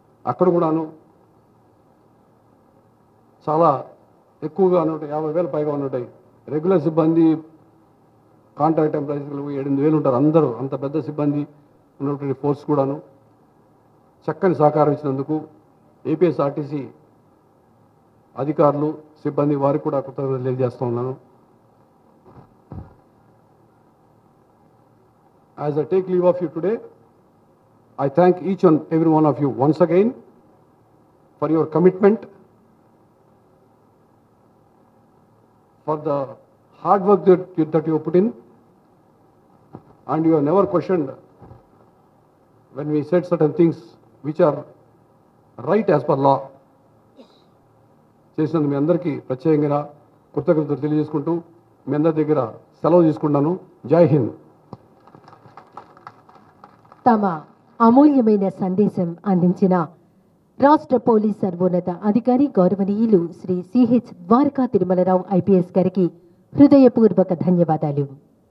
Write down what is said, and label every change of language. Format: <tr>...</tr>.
<te>అక్కడ కూడాను చాలా ఎక్కువగా ఉన్నట్టు 50,000 పైగా ఉన్నట్టాయి రెగ్యులర్ సిబ్బంది, కాంట్రాక్ట్ ఎంప్లాయీస్లు 8,000 ఉంటారు. అందరూ అంత పెద్ద సిబ్బంది ఉన్నటువంటి ఫోర్స్ కూడాను చక్కని సహకారం ఇచ్చినందుకు ఏపీఎస్ ఆర్టీసీ అధికారులు, సిబ్బంది వారికి కూడా కృతజ్ఞతలు తెలియజేస్తూ ఉన్నాను.</te> <en>As I take leave of you today, I thank each and every one of you once again for your commitment, for the hard work that you have put in, and you have never questioned when we said certain things which are right as per law.</en> <te>చేసినందుకు మీ అందరికీ ప్రత్యేకంగా కృతజ్ఞతలు తెలియజేసుకుంటూ మీ అందరి దగ్గర సెలవు తీసుకుంటాను. జై హింద్. తమ అమూల్యమైన సందేశం అందించిన రాష్ట్ర పోలీస్ సర్వోన్నత అధికారి గౌరవనీయులు శ్రీ సిహెచ్ ద్వారకా తిరుమలరావు ఐపీఎస్ గారికి హృదయపూర్వక ధన్యవాదాలు.</te>